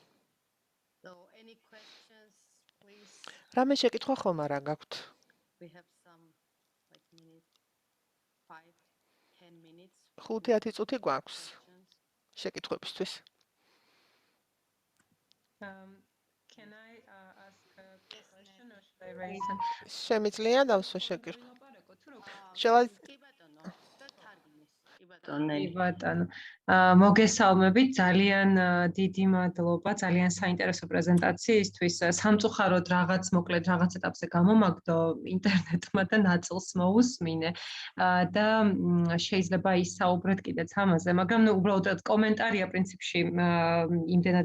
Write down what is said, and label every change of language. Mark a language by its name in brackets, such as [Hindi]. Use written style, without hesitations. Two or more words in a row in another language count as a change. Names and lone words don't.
[Georgian] რამე შეკითხვა ხომ არა გაქვთ? 5-10 წუთი გვაქვს შეკითხვებისთვის. [English] Can I ask a question or should I raise them? [Georgian] შემიძლია დავსვა შეკითხვა. შევას კი ბატონო, და თარგმნის. კი ბატონო. კი ბატონო. მოგესალმებით, ძალიან დიდი მადლობა, ძალიან საინტერესო პრეზენტაციისთვის. სამწუხაროდ რაღაც მოკლედ რაღაც ეტაპზე გამომაგდო ინტერნეტმა და ნაწილს მოусმინე და შეიძლება ისაუბრეთ კიდეც ამაზე, მაგრამ უბრალოდ კომენტარია პრინციპში იმდენად